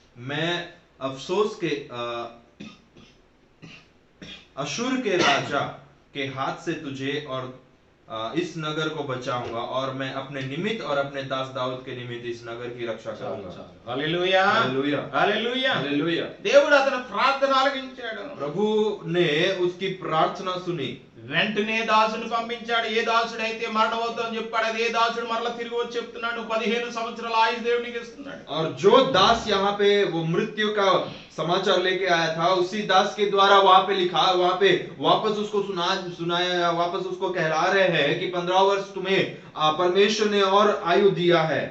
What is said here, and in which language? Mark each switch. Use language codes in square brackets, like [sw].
[hi] मैं अफसोस के अशूर के राजा के हाथ से तुझे और इस नगर को बचाऊंगा, और मैं अपने निमित्त और अपने दास दाऊद के निमित्त इस नगर की रक्षा करूंगा। [te] హల్లెలూయా, [hi] हालेलुया, [te] హల్లెలూయా. [hi] हालेलुया। [te] దేవుడు అతని ప్రార్థన ఆలకించాడు. [hi] प्रभु ने उसकी प्रार्थना सुनी। [te] వెంటనే దాసుని పంపించాడు. ఏ దాసుడైతే మరణమవుతుందని చెప్పాడు, అదే దాసుడు మరలా తిరిగి వచ్చి చెప్తున్నాడు, 15 సంవత్సరాల ఆయుష్ దేవునికి ఇస్తున్నాడు. [hi] और जो दास यहाँ पे वो मृत्यु का समाचार लेके आया था, उसी दास के द्वारा वहां पे लिखा, वहां पे वापस उसको सुनाया, वापस उसको कहला रहे हैं कि 15 वर्ष तुम्हें परमेश्वर ने और आयु दिया है।